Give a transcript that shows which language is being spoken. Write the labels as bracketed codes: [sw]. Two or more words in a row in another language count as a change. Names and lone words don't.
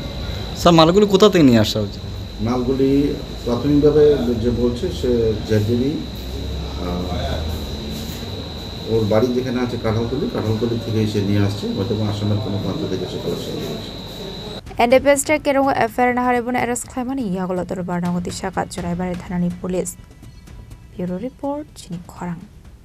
[bn] স্যার মালগুলো কোথা থেকে নিয়ে আসা হচ্ছে মালগুলি প্রাথমিকভাবে যে বলছে সে জেডি ওর বাড়ি যেখানে আছে কাঁঠালতলি থেকে সে নিয়ে আসছে হয়তো আসামের কোনো প্রান্ত থেকে সে কালেকশন করেছে [trp] NDPS কেরঙ্গ এফআইআর নাহারেবনে arrest khlaimani yagolo tor barnagoti shaka Churaibari thanani police Bureau report chini khorang